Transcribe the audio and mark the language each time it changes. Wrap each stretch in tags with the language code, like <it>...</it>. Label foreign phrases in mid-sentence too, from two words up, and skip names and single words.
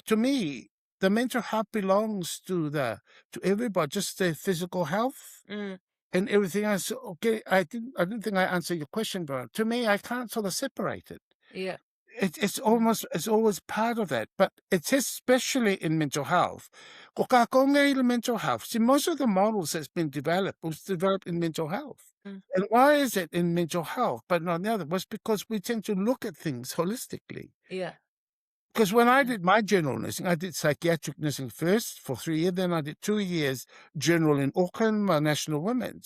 <en>To me, the mental health belongs to everybody, just the physical health and everything else. Okay, I didn't think I answered your question, but to me, I can't sort of separate it. Yeah. It's always part of that, but it's especially in mental health.</en> <mi>Ko ka konga i</mi> <en>mental health. See, most of the models that's been developed was developed in mental health. And why is it in mental health, but not the other? Was because we tend to look at things holistically. Yeah. Because when I did my general nursing, I did psychiatric nursing first for 3 years, then I did 2 years general in Auckland, my National Women's.</en>